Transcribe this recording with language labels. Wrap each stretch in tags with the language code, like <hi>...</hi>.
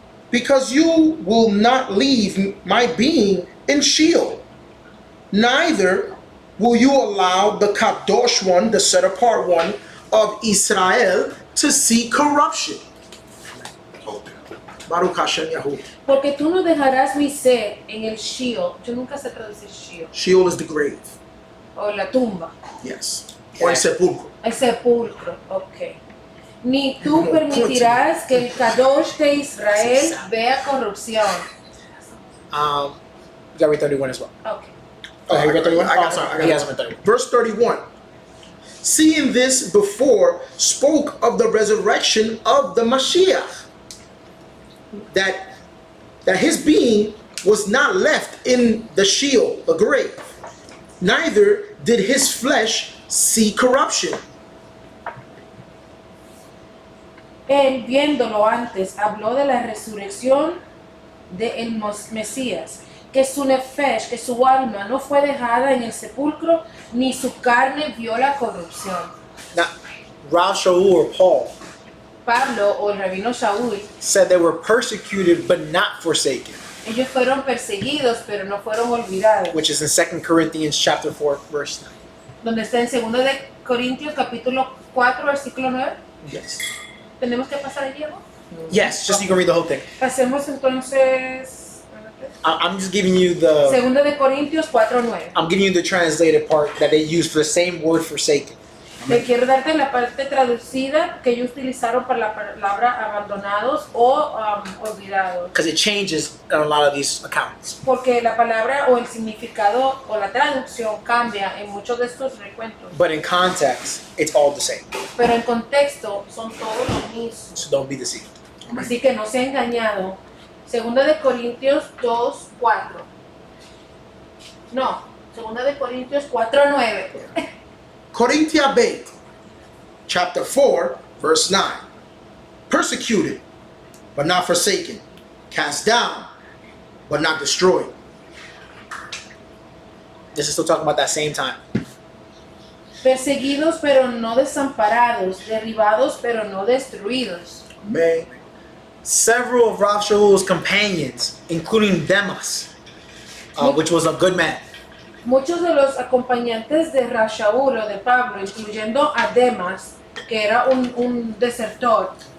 <en>Because you will not leave my being in Sheol, neither will you allow the Kadosh one, the set apart one of Israel, to see corruption.</en> <he>Baruch Hashem Yahuwah.</he> <es>Porque tú no dejarás mi ser en el Sheol. Yo nunca sé traducir Sheol.</es> <en>Sheol is the grave.</en> <es>O la tumba.</es> <en>Yes. Or</en> <es>el sepulcro. El sepulcro. Ok. Ni tú permitirás que el Kadosh de Israel vea corrupción.</es> <en>You got read 31 as well. Ok. Oh, you read 31? I got some. He hasn't read 31. Verse 31. Seeing this before spoke of the resurrection of the Mashiach, that his being was not left in the Sheol, the grave, neither did his flesh see corruption.</en> <es>Él, viéndolo antes, habló de la resurrección de el Mesías, que su nefesh, que su alma no fue dejada en el sepulcro, ni su carne vio la corrupción.</es> <en>Now, Rav Shaul or Paul</en> <es>Pablo o el rabino Shaul,</es> <en>said they were persecuted but not forsaken,</en> <es>ellos fueron perseguidos, pero no fueron olvidados.</es> <en>which is in 2 Corinthians chapter 4, verse 9.</en> <es>Donde está en 2 de Corintios capítulo 4, versículo 9.</es> <en>Yes.</en> <es>¿Tenemos que pasar allí, ¿no?</es> <en>Yes, just so you can read the whole thing.</en> <es>Pasemos entonces.</es> <en>I'm just giving you the</en> <es>2 de Corintios 4:9.</es> <en>I'm giving you the translated part that they use for the same word forsaken.</en> <es>Te quiero darte la parte traducida que ellos utilizaron para la palabra abandonados o olvidados.</es> <en>Because it changes in a lot of these accounts.</en> <es>Porque la palabra o el significado o la traducción cambia en muchos de estos recuentos.</es> <en>But in context, it's all the same.</en> <es>Pero en contexto son todos los mismos.</es> <en>So don't be deceived.</en> <es>Así que no se ha engañado. 2 de Corintios 2:4. No, 2 de Corintios 4:9.</es> <en>Corinthia Bet, chapter 4, verse 9. Persecuted, but not forsaken. Cast down, but not destroyed. This is still talking about that same time.</en> <es>Perseguidos pero no desamparados, derribados pero no destruidos.</es> <en>Amen. Several of Rav Shaul's companions, including Demas, which was a good man,</en> <es>Muchos de los acompañantes de Rashaul o de Pablo, incluyendo a Demas, que era un desertor.</es>